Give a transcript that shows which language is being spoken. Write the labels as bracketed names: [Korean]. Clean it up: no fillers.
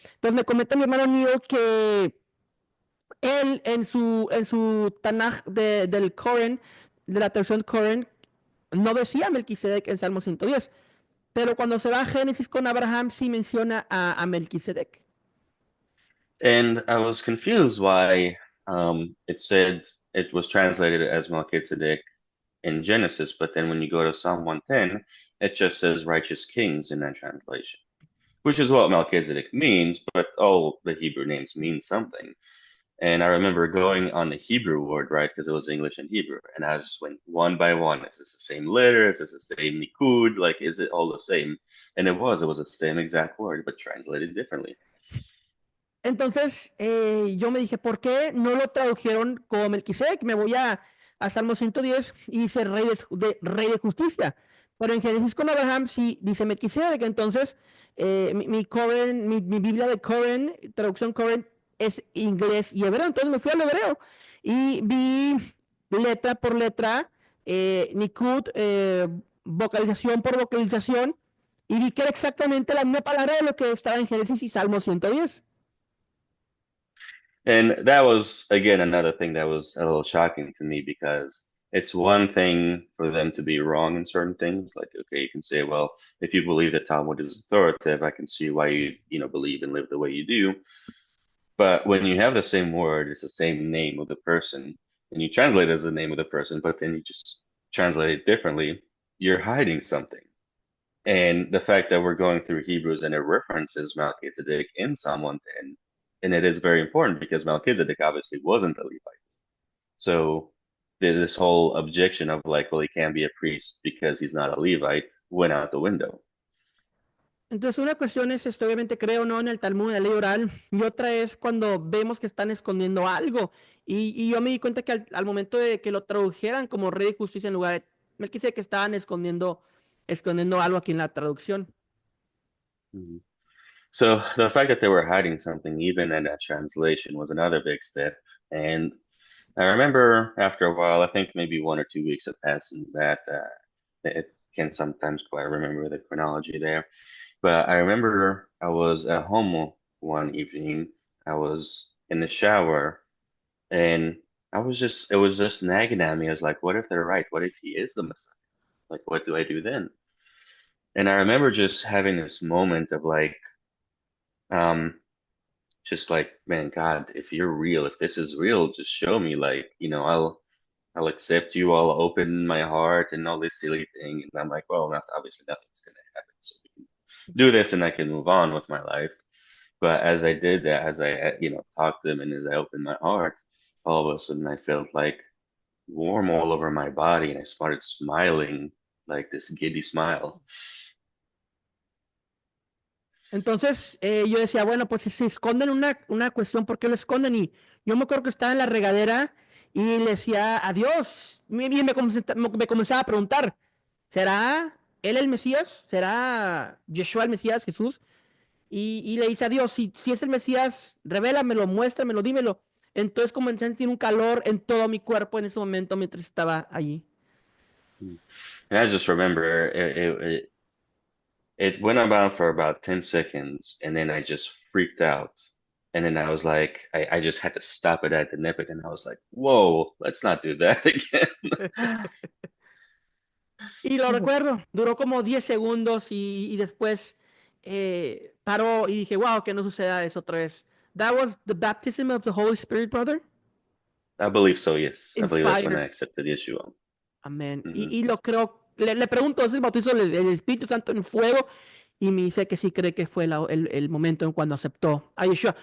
[Spanish] Entonces me comenta mi hermano Neil que él en su Tanaj del Koran, de la traducción Koran, no decía Melquisedec en Salmo 110, pero cuando se va a Génesis con Abraham sí menciona a Melquisedec. [English] And I was confused why it said it was translated as Melchizedek in Genesis, but then when you go to Psalm 110, it just says righteous kings in that translation, which is what Melchizedek means, but all the Hebrew names mean something. And I remember going on the Hebrew word, right, because it was English and Hebrew, and I just went one by one. Is this the same letter? Is this the same nikud? Like, is it all the same? And it was the same exact word, but translated differently. [Spanish] Entonces, yo me dije, ¿por qué no lo tradujeron como Melquisedec? Me voy a Salmo 110 y dice rey de justicia. Pero en Génesis con Abraham sí dice Melquisedec. Entonces, mi Biblia de Coren, traducción Coren, es inglés y hebreo. Entonces me fui al hebreo y vi letra por letra Nikud, vocalización por vocalización y vi que era exactamente la misma palabra de lo que estaba en Génesis y Salmo 110. [English] And that was, again, another thing that was a little shocking to me because it's one thing for them to be wrong in certain things. Like, okay, you can say, well, if you believe that Talmud is authoritative, I can see why you believe and live the way you do. But when you have the same word, it's the same name of the person, and you translate it as the name of the person, but then you just translate it differently, you're hiding something. And the fact that we're going through Hebrews and it references Melchizedek in Psalm 110, and it is very important because Melchizedek obviously wasn't a Levite. So this whole objection of like, well, he can't be a priest because he's not a Levite went out the window. [Spanish] Entonces, una cuestión es, obviamente, creo no en el Talmud, en la ley oral, y otra es cuando vemos que están escondiendo algo. Y yo me di cuenta que al momento de que lo tradujeran como rey de justicia en lugar de Melquisedec, que estaban escondiendo algo aquí en la traducción. Mhm. [English] So the fact that they were hiding something, even in that translation, was another big step. And I remember after a while, I think maybe 1 or 2 weeks have passed since that. It can sometimes quite remember the chronology there. But I remember I was at home one evening. I was in the shower and it was just nagging at me. I was like, what if they're right? What if he is the Messiah? Like, what do I do then? And I remember just having this moment of like, um, just like, man, God, if you're real, if this is real, just show me. Like, I'll accept you. I'll open my heart and all this silly thing. And I'm like, well, obviously nothing's gonna happen. So we can do this, and I can move on with my life. But as I did that, as I talked to them, and as I opened my heart, all of a sudden I felt like warm all over my body, and I started smiling like this giddy smile. [Spanish] Entonces, yo decía, bueno, pues si se esconden una cuestión, ¿por qué lo esconden? Y yo me acuerdo que estaba en la regadera y le decía adiós. Y me comenzaba a preguntar, ¿será él el Mesías? ¿Será Yeshua el Mesías, Jesús? Y le dice a Dios, si es el Mesías, revélamelo, muéstramelo, dímelo. Entonces comencé a sentir un calor en todo mi cuerpo en ese momento mientras estaba allí. [English] And I just remember it went about for about 10 seconds, and then I just freaked out. And then I was like, I just had to stop it at the nip, and I was like, whoa, let's not do that again. [Spanish] Y lo recuerdo, duró como 10 segundos y después paró y dije, wow, que no suceda eso otra vez. [English] That was the baptism of the Holy Spirit, brother, I believe so, yes. I in believe that's when I fire. accepted Yeshua. [Spanish] Amén. Hmm. Y lo creo, le pregunto, ¿es el bautizo del Espíritu Santo en fuego? Y me dice que sí cree que fue el momento en cuando aceptó a Yeshua.